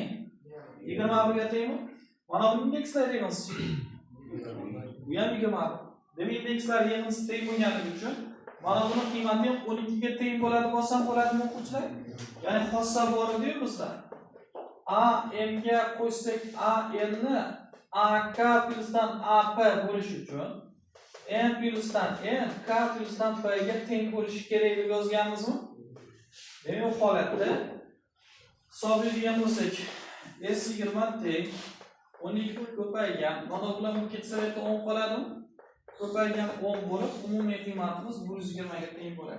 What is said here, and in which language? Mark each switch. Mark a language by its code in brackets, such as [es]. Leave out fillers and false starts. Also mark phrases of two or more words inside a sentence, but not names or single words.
[uz] 21 ga tengmi? Mana bu indekslar yig'indisi. Bu ham 20. Demak, indekslar yig'indisi teng bo'lganligi uchun mana buni qiymati 12 ga teng bo'ladi bo'lsam bo'ladimi o'quvchilar? Ya'ni xossa bor edi bizda. A m ga qo'ysak A n ni A k plusdan A p bo'lish uchun n plusdan n k plusdan p ga teng bo'lishi kerak deb yozganmizmi? Demak, bu holatda hisoblaydigan bo'lsak S20 teng 12 ko'paygan. Mana bilan bu ketsa 10 qoladimi? Ko'paygan 10 bo'lib, umumiy qiymatimiz 120 ga teng bo'ladi.